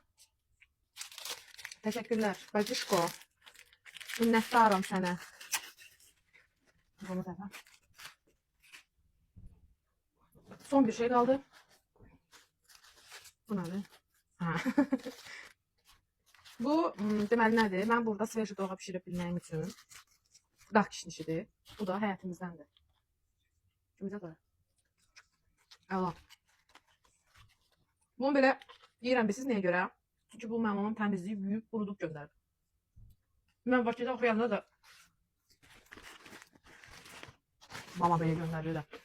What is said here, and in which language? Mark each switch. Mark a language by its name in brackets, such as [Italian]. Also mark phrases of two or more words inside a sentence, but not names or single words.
[Turkish] Teşekkürler. Bacışko. Minnettarım sana. Bunu da ben. Son bir şey kaldı. Bu nedir? [Azerbaijani] Ha. Bu deməli nədir? Mən burada sveji doğra pişirə bilməyim üçün dağ kişnişidir. Bu da həyatımızdəndir. Kimizə qoyaq? Allah. Bunu belə yeyirəm siz nəyə görə? Çünki bu mənim anam təmizləyib, yuyub, qurudub göndərdi. Mən Bakıda oxuyanda da mama belə göndərir də.